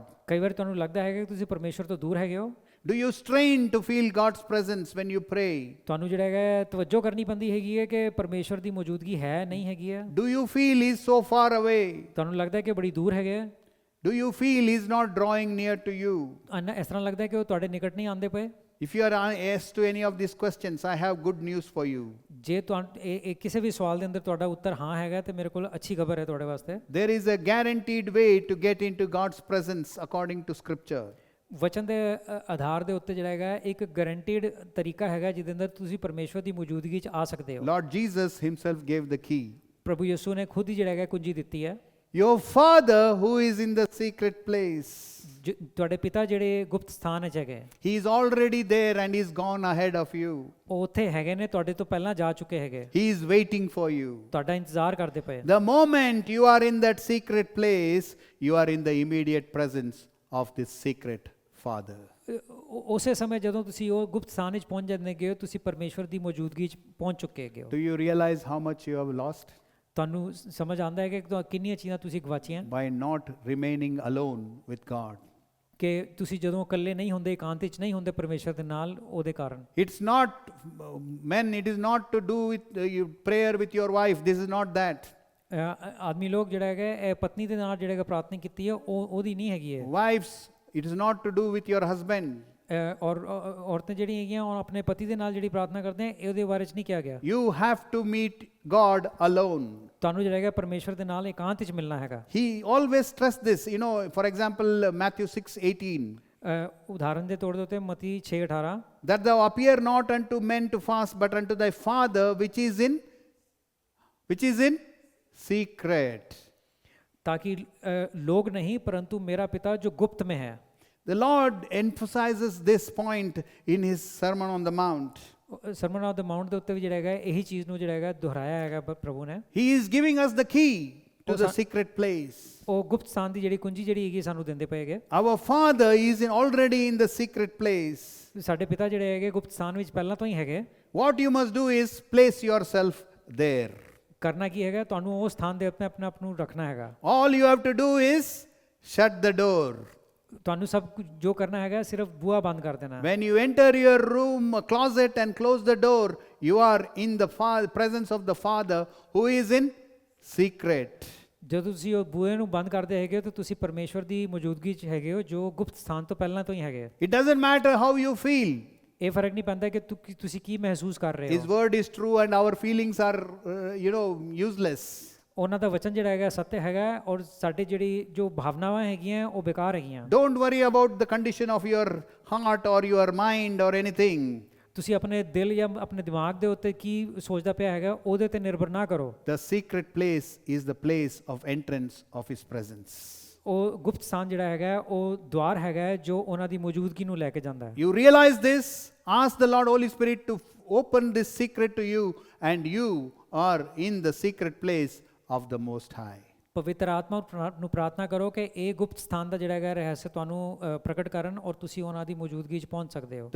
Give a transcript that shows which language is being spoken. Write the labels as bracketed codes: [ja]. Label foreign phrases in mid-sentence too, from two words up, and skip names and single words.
[pa] ਕਈ ਵਾਰ ਤੁਹਾਨੂੰ ਲੱਗਦਾ ਹੈਗਾ ਕਿ ਤੁਸੀਂ ਪਰਮੇਸ਼ਵਰ ਤੋਂ ਦੂਰ ਹੈਗੇ ਹੋ? [en] Do you strain to feel God's presence when you pray? [pa] ਤੁਹਾਨੂੰ ਜਿਹੜਾ ਹੈਗਾ ਤਵੱਜੋ ਕਰਨੀ ਪੈਂਦੀ ਹੈਗੀ ਹੈ ਕਿ ਪਰਮੇਸ਼ਵਰ ਦੀ ਮੌਜੂਦਗੀ ਹੈ ਨਹੀਂ ਹੈਗੀ ਹੈ? [en] Do you feel He's so far away? [pa] ਤੁਹਾਨੂੰ ਲੱਗਦਾ ਹੈ ਕਿ ਬੜੀ ਦੂਰ ਹੈਗੇ? [en] Do you feel He's not drawing near to you? [pa] ਇਸ ਤਰ੍ਹਾਂ ਲੱਗਦਾ ਹੈ ਕਿ ਉਹ ਤੁਹਾਡੇ ਨਿਕਟ ਨਹੀਂ ਆਉਂਦੇ ਪਏ? [en] If you are asked to any of these questions, I have good news for you. [pa] ਜੇ ਤੁਹਾਨੂੰ ਕਿਸੇ ਵੀ ਸਵਾਲ ਦੇ ਅੰਦਰ ਤੁਹਾਡਾ ਉੱਤਰ ਹਾਂ ਹੈਗਾ ਤੇ ਮੇਰੇ ਕੋਲ ਅੱਛੀ ਖਬਰ ਹੈ ਤੁਹਾਡੇ ਵਾਸਤੇ। [en] There is a guaranteed way to get into God's presence according to Scripture. [pa] ਵਚਨ ਦੇ ਆਧਾਰ ਦੇ ਉੱਤੇ ਜਿਹੜਾ ਹੈਗਾ ਇੱਕ ਗਾਰੰਟੀਡ ਤਰੀਕਾ ਹੈਗਾ ਜਿਹਦੇ ਅੰਦਰ ਤੁਸੀਂ ਪਰਮੇਸ਼ਵਰ ਦੀ ਮੌਜੂਦਗੀ 'ਚ ਆ ਸਕਦੇ ਹੋ। [en] Lord Jesus Himself gave the key. [pa] ਪ੍ਰਭੂ ਯਿਸੂ ਨੇ ਖੁਦ ਹੀ ਜਿਹੜਾ ਹੈਗਾ ਕੁੰਜੀ ਦਿੱਤੀ ਹੈ। [en] Your Father who is in the secret place. [pa] ਤੁਹਾਡੇ ਪਿਤਾ ਜਿਹੜੇ ਗੁਪਤ ਸਥਾਨ ਵਿੱਚ ਹੈਗੇ, [en] He is already there and He's gone ahead of you. [pa] ਉਹ ਉੱਥੇ ਹੈਗੇ ਨੇ, ਤੁਹਾਡੇ ਤੋਂ ਪਹਿਲਾਂ ਜਾ ਚੁੱਕੇ ਹੈਗੇ। [en] He is waiting for you. [pa] ਤੁਹਾਡਾ ਇੰਤਜ਼ਾਰ ਕਰਦੇ ਪਏ। [en] The moment you are in that secret place, you are in the immediate presence of this secret Father. [pa] ਉਸੇ ਸਮੇਂ ਜਦੋਂ ਤੁਸੀਂ ਉਹ ਗੁਪਤ ਸਥਾਨ ਵਿੱਚ ਪਹੁੰਚ ਜਾਂਦੇ ਹੋ ਤੁਸੀਂ ਪਰਮੇਸ਼ਵਰ ਦੀ ਮੌਜੂਦਗੀ 'ਚ ਪਹੁੰਚ ਚੁੱਕੇ ਹੈਗੇ ਹੋ। [en] Do you realize how much you have lost? [pa] ਤੁਹਾਨੂੰ ਸਮਝ ਆਉਂਦਾ ਹੈ ਕਿ ਕਿੰਨੀਆਂ ਚੀਜ਼ਾਂ ਤੁਸੀਂ ਗਵਾਚੀਆਂ [en] By not remaining alone with God. [pa] ਕਿ ਤੁਸੀਂ ਜਦੋਂ ਇਕੱਲੇ ਨਹੀਂ ਹੁੰਦੇ, ਇਕਾਂਤ ਵਿੱਚ ਨਹੀਂ ਹੁੰਦੇ ਪਰਮੇਸ਼ਵਰ ਦੇ ਨਾਲ, ਉਹਦੇ ਕਾਰਨ। [en] It's not, men, it is not to do with prayer with your wife. This is not that. [pa] ਆਦਮੀ ਲੋਕ ਜਿਹੜਾ ਹੈਗਾ ਇਹ ਪਤਨੀ ਦੇ ਨਾਲ ਜਿਹੜਾ ਪ੍ਰਾਰਥਨਾ ਕੀਤੀ ਹੈ ਉਹਦੀ ਨਹੀਂ ਹੈਗੀ ਹੈ। [en] Wives, it is not to do with your husband. [pa] ਔਰ ਔਰਤਾਂ ਜਿਹੜੀਆਂ ਹੈਗੀਆਂ ਉਹ ਆਪਣੇ ਪਤੀ ਦੇ ਨਾਲ ਜਿਹੜੀ ਪ੍ਰਾਰਥਨਾ ਕਰਦੇ ਆ ਉਹਦੇ ਬਾਰੇ 'ਚ ਨਹੀਂ ਕਿਹਾ ਗਿਆ। [en] You have to meet God alone. [pa] ਤੁਹਾਨੂੰ ਜਿਹੜਾ ਹੈਗਾ ਪਰਮੇਸ਼ਵਰ ਦੇ ਨਾਲ ਇਕਾਂਤ ਵਿੱਚ ਮਿਲਣਾ ਹੈਗਾ। [en] He always stressed this. You know, for example, Matthew 6:18. [pa] ਉਦਾਹਰਨ ਦੇ ਤੌਰ ਦੇ ਉੱਤੇ ਮਤੀ 6:18, [en] That thou appear not unto men to fast, but unto thy Father which is in secret. [hi] ताकि लोग नहीं परंतु मेरा पिता जो गुप्त में है। [en] The Lord emphasizes this point in his Sermon on the Mount. [pa] ਸਰਮਨ ਆਨ ਦ ਮਾਊਂਟ ਦੇ ਉੱਤੇ ਵੀ ਜਿਹੜਾ ਹੈਗਾ ਇਹੀ ਚੀਜ਼ ਨੂੰ ਜਿਹੜਾ ਹੈਗਾ ਦੁਹਰਾਇਆ ਹੈਗਾ ਪ੍ਰਭੂ ਨੇ। [en] He is giving us the key to Oh, the sir. secret place. [pa] ਉਹ ਗੁਪਤ ਸਥਾਨ ਦੀ ਜਿਹੜੀ ਕੁੰਜੀ ਜਿਹੜੀ ਹੈਗੀ ਸਾਨੂੰ ਦਿੰਦੇ ਪਏ ਹੈਗੇ। [en] Our Father is already in the secret place. [pa] ਸਾਡੇ ਪਿਤਾ ਜਿਹੜੇ ਹੈਗੇ ਗੁਪਤ ਸਥਾਨ ਵਿੱਚ ਪਹਿਲਾਂ ਤੋਂ ਹੀ ਹੈਗੇ। [en] What you must do is place yourself there. [pa] ਕਰਨਾ ਕੀ ਹੈਗਾ, ਤੁਹਾਨੂੰ ਉਹ ਸਥਾਨ ਦੇ ਉੱਤੇ ਆਪਣੇ ਆਪ ਨੂੰ ਰੱਖਣਾ ਹੈਗਾ। [en] All you have to do is shut the door. [pa] ਤੁਹਾਨੂੰ ਸਭ ਕੁਝ ਜੋ ਕਰਨਾ ਹੈਗਾ ਸਿਰਫ ਬੂਹਾ ਬੰਦ ਕਰ ਦੇਣਾ। [en] When you enter your room, a closet, and close the door, you are in the presence of the Father who is in secret. [pa] ਜਦੋਂ ਤੁਸੀਂ ਉਹ ਬੂਹੇ ਨੂੰ ਬੰਦ ਕਰਦੇ ਹੈਗੇ ਹੋ ਤਾਂ ਤੁਸੀਂ ਪਰਮੇਸ਼ਵਰ ਦੀ ਮੌਜੂਦਗੀ 'ਚ ਹੈਗੇ ਹੋ ਜੋ ਗੁਪਤ ਸਥਾਨ ਤੋਂ ਪਹਿਲਾਂ ਤੋਂ ਹੀ ਹੈਗੇ। [en] It doesn't matter how you feel. [pa] ਇਹ ਫਰਕ ਨਹੀਂ ਪੈਂਦਾ ਕਿ ਤੁਸੀਂ ਕੀ ਮਹਿਸੂਸ ਕਰ ਰਹੇ [en] His [pa] ਹੋ। [en] word is true and our feelings are, useless. [pa] ਉਹਨਾਂ ਦਾ ਵਚਨ ਜਿਹੜਾ ਹੈਗਾ ਸੱਚ ਹੈਗਾ ਔਰ ਸਾਡੇ ਜਿਹੜੀ ਜੋ ਭਾਵਨਾਵਾਂ ਹੈਗੀਆਂ ਉਹ ਬੇਕਾਰ ਹੈਗੀਆਂ। [en] Don't worry about the condition of your heart or your mind or anything. [pa] ਤੁਸੀਂ ਆਪਣੇ ਦਿਲ ਜਾਂ ਆਪਣੇ ਦਿਮਾਗ ਦੇ ਉੱਤੇ ਕੀ ਸੋਚਦਾ ਪਿਆ ਹੈਗਾ ਉਹਦੇ ਤੇ ਨਿਰਭਰ ਨਾ ਕਰੋ। [en] The secret place is the place of entrance of His presence. [pa] ਉਹ ਗੁਪਤ ਸਥਾਨ ਜਿਹੜਾ ਹੈਗਾ ਉਹ ਦੁਆਰ ਹੈਗਾ ਜੋ ਉਹਨਾਂ ਦੀ ਮੌਜੂਦਗੀ ਨੂੰ ਲੈ ਕੇ ਜਾਂਦਾ ਹੈ। [en] You realize this? Ask the Lord Holy Spirit to open this secret to you, and you are in the secret place of the Most High. [pa] ਪਵਿੱਤਰ ਆਤਮਾ ਨੂੰ ਪ੍ਰਾਰਥਨਾ ਕਰੋ ਕਿ ਇਹ ਗੁਪਤ ਸਥਾਨ ਦਾ ਜਿਹੜਾ ਹੈਗਾ ਰਹੱਸ ਤੁਹਾਨੂੰ ਪ੍ਰਗਟ ਕਰਨ ਔਰ ਤੁਸੀਂ ਉਹਨਾਂ ਦੀ ਮੌਜੂਦਗੀ 'ਚ ਪਹੁੰਚ ਸਕਦੇ ਹੋ।